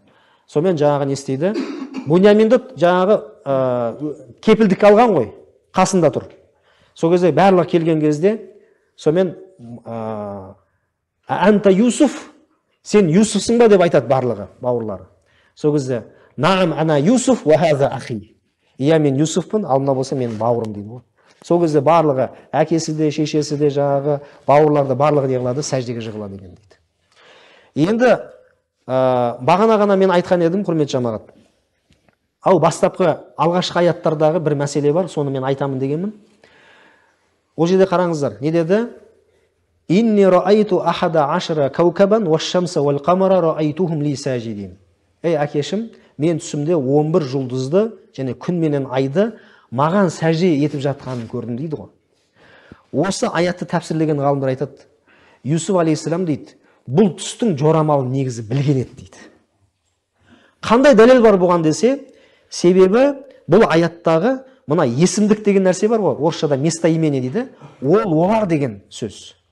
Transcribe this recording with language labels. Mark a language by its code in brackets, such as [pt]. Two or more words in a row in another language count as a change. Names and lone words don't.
[kk] Сонымен жаңағы не істейді? Буньяминді жаңағы кепілдік алған ғой, қасында тұр. Сол кезде барлығы келген кезде, сонымен [ar] «أنت يوسف, [kk] сен Юсуфсың ба?» деп айтады барлығы, бауырлары. Сол кезде [ar] «نعم أنا يوسف، وهذا أخي». [kk] Иә, мен Юсуфпын, ал мына болса менің бауырым дейді ғой. Сол кезде барлығы, әкесі де, шешесі де, жаңағы бауырларды барлығы не қылады? Сәждеге жығылады екен дейді. Енді бағана ғана мен айтқан едім, құрметті жамағат. Ал бастапқы алғашқы аяттардағы бір мәселе бар, соны мен айтамын дегенмін. Ол жерде қараңыздар, не деді? [ar] «إني رأيت أحد عشر كوكبا والشمس والقمر رأيتهم لي ساجدين». [kk] Ей әкешім, мен түсімде 11 жұлдызды және күн менен айды маған сәжде етіп жатқанын көрдім дейді ғой. Осы аятты тәпсірлеген ғалымдар айтады, Юсуф алейхисалам дейді, бұл түстің жорамалын негізі білген еді дейді. Қандай дәлел бар бұған десе, себебі бұл аяттағы мына есімдік деген нәрсе бар ғой, орысшада местоимение дейді, ол олар деген сөз.